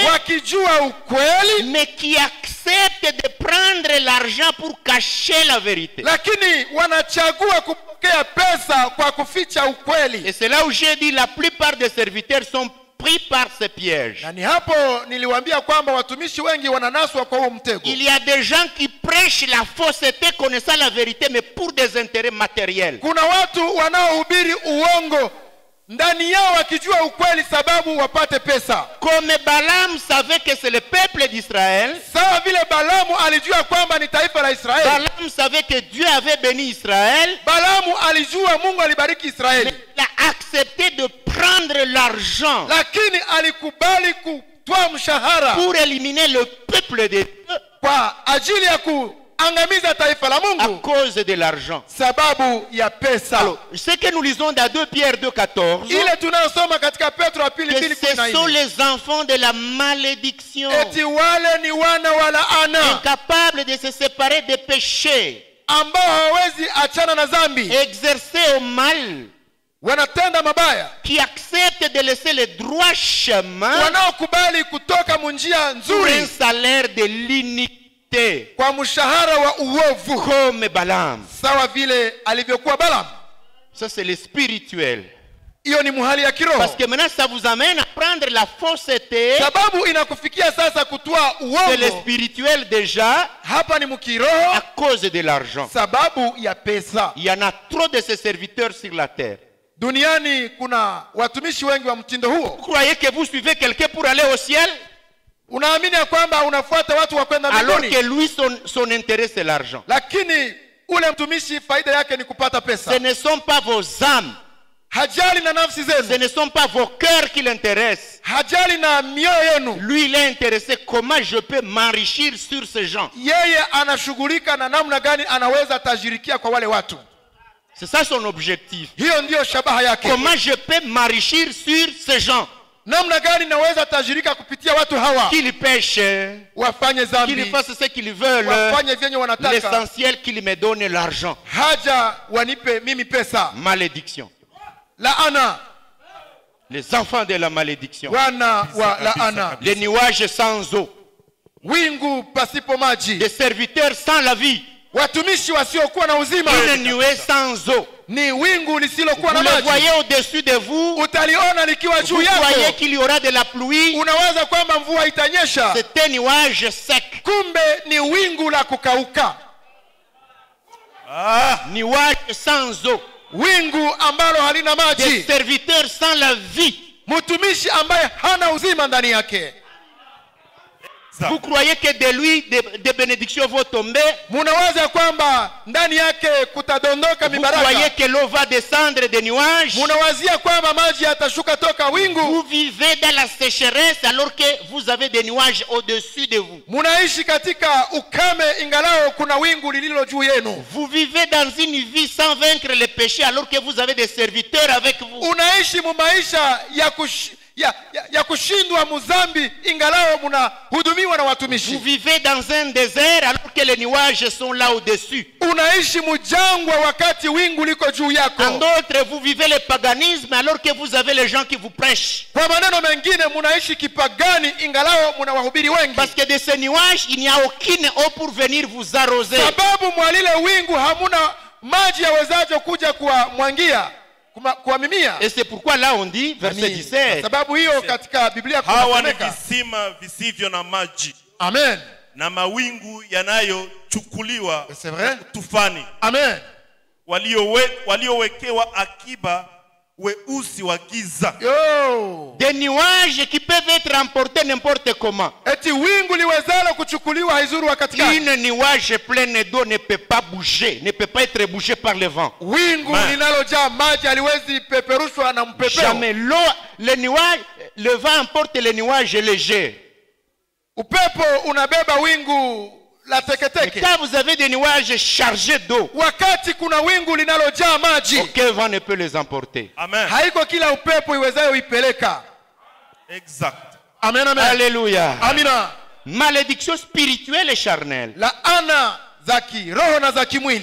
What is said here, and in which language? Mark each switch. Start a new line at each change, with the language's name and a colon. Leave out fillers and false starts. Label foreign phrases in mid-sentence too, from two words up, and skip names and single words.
Swahili: wakijua ukweli,
French: mais qui acceptent de prendre l'argent pour cacher la vérité.
Swahili: lakini wanachagua kupokea pesa kwa kuficha ukweli.
French: Et c'est là où j'ai dit la plupart des serviteurs sont pris par ces pièges.
Swahili: Na ni hapo niliwaambia kwamba watumishi wengi wananaswa kwa huo mtego.
French: Il y a des gens qui prêchent la fausseté connaissant la vérité mais pour des intérêts matériels.
Swahili: Kuna watu wanaohubiri uongo ndani yao wakijua ukweli sababu wapate pesa.
French: Comme Balaam savait que c'est le peuple d'Israël,
Swahili: Sawa vile Balamu alijua kwamba ni taifa la Israeli.
French: Balaam savait que Dieu avait béni Israël,
Swahili: Balamu alijua Mungu alibariki
French: mais
Swahili: Israeli.
French: il a accepté de prendre l'argent
Swahili: Lakini alikubali kutoa mshahara
French: pour éliminer le peuple de Dieu
Swahili: kwa ajili ya kuangamiza taifa la
French: à
Swahili: Mungu
French: cause de l'argent.
Swahili: sababu ya pesa.
French: Alors, ce que nous lisons dans 2 Pierre 2,14,
Swahili: Ile tunayosoma katika Petro wa pili
French: que
Swahili: 2:14.
French: ce sont les enfants de la malédiction,
Swahili: Eti wale ni wana wa laana
French: incapables de se séparer des péchés,
Swahili: ambao hawawezi achana na dhambi,
French: exercés au mal,
Swahili: wanatenda mabaya,
French: qui acceptent de laisser le droit chemin
Swahili: wanaokubali kutoka munjia
French: pour un
Swahili: nzuri
French: salaire de l'iniquité,
Swahili: kwa mshahara wa uovu,
French: comme Balaam.
Swahili: sawa vile alivyokuwa Balaam.
French: Ça, c'est le spirituel.
Swahili: Hiyo ni muhali ya kiroho.
French: Parce que maintenant, ça vous amène à prendre la fausseté.
Swahili: Sababu inakufikia sasa kutoa
French: C'est le
Swahili: uongo.
French: spirituel déjà
Swahili: Hapa ni mkiroho
French: à cause de l'argent.
Swahili: sababu ya pesa.
French: Il y en a trop de ces serviteurs sur la terre.
Swahili: Duniani kuna watumishi wengi wa mtindo huo.
French: Vous croyez que vous suivez quelqu'un pour aller au ciel?
Swahili: Unaamini ya kwamba unafuata watu wa kwenda
French: Alors
Swahili: mbinguni,
French: que lui, son intérêt, c'est l'argent.
Swahili: lakini ule mtumishi faida yake ni kupata pesa.
French: Ce ne sont pas vos âmes,
Swahili: Hajali na nafsi
French: ce
Swahili: zenu,
French: ne sont pas vos cœurs qui l'intéressent.
Swahili: hajali na mioyo yenu.
French: Lui, il est intéressé comment je peux m'enrichir sur ces gens.
Swahili: Yeye anashughulika na namna gani anaweza tajirikia kwa wale watu.
French: C'est ça son objectif.
Swahili: Hiyo ndiyo shabaha yake.
French: Comment je peux m'enrichir sur ces gens?
Swahili: Namna gani naweza tajirika kupitia watu hawa,
French: Qu'ils pêchent,
Swahili: wafanye
French: qu'ils
Swahili: dhambi,
French: fassent ce qu'ils veulent.
Swahili: wafanye vyenye wanataka,
French: L'essentiel, qu'ils me donnent l'argent.
Swahili: haja wanipe mimi pesa.
French: Malédiction.
Swahili: Laana,
French: Les enfants de la malédiction.
Swahili: wana wa laana.
French: Les nuages sans eau.
Swahili: Wingu pasipo maji,
French: Des serviteurs sans la vie.
Swahili: watumishi wasiokuwa na uzima.
French: Une nuée sans eau.
Swahili: Ni wingu lisilokuwa
French: Vous
Swahili: na
French: le
Swahili: maji.
French: voyez au-dessus de vous.
Swahili: Utaliona likiwa
French: Vous
Swahili: juu
French: croyez
Swahili: yako,
French: qu'il y aura de la pluie.
Swahili: unawaza kwamba mvua itanyesha,
French: C'est un nuage sec.
Swahili: kumbe ni wingu la kukauka,
French: Nuage sans eau.
Swahili: wingu ambalo halina
French: Des
Swahili: maji,
French: serviteurs sans la vie.
Swahili: mtumishi ambaye hana uzima ndani yake.
French: Vous croyez que de lui, des bénédictions vont tomber.
Swahili: Munawaza kwamba ndani yake kutadondoka
French: Vous croyez
Swahili: mibaraka.
French: que l'eau va descendre des nuages.
Swahili: Munawazia kwamba maji yatashuka toka wingu.
French: Vous vivez dans la sécheresse alors que vous avez des nuages au-dessus de vous.
Swahili: Munaishi katika ukame ingalao kuna wingu lililo juu yenu.
French: Vous vivez dans une vie sans vaincre les péchés alors que vous avez des serviteurs avec vous.
Swahili: Unaishi mu maisha ya kushindwa muzambi ingalao munahudumiwa na
French: Vous
Swahili: watumishi.
French: vivez dans un désert alors que les nuages sont là au-dessus.
Swahili: Unaishi mujangwa wakati wingu liko juu
French: En
Swahili: yako.
French: d'autres, vous vivez le paganisme alors que vous avez les gens qui vous prêchent.
Swahili: Kwa maneno mengine munaishi kipagani ingalao muna wahubiri wengi.
French: Parce que de ces nuages, il n'y a aucune eau pour venir vous arroser.
Swahili: Sababu mwalile wingu hamuna maji yawezajo kuja kuwamwangia, kuwamimia.
French: Et c'est pourquoi là on dit, verset 17.
Swahili: Sababu hiyo katika Biblia hawa ni kunasemeka. visima visivyo na maji Amen. na mawingu yanayochukuliwa
French: C'est vrai?
Swahili: tufani, Amen. waliowekewa akiba weusi wa giza. Yo.
French: Des nuages qui peuvent être emportés n'importe comment.
Swahili: Eti wingu liwezalo kuchukuliwa haizuru wakati gani.
French: Une nuage pleine d'eau ne peut pas bouger, ne peut pas être bougé par le vent.
Swahili: Wingu Amen. linalojaa maji haliwezi peperushwa na mpepeo.
French: Jamais. L'eau, le nuage, le vent emporte les nuages légers.
Swahili: Upepo unabeba wingu la
French: Mais
Swahili: teketeke.
French: quand vous avez des nuages chargés d'eau,
Swahili: Wakati kuna wingu linalojaa maji,
French: aucun vent ne peut les emporter. Amen.
Swahili: haiko kila upepo iwezayo ipeleka.
French: Exact. Amen, amen. Alléluia.
Swahili: Amina.
French: Malédiction spirituelle et charnelle.
Swahili: Laana za kiroho na za kimwili.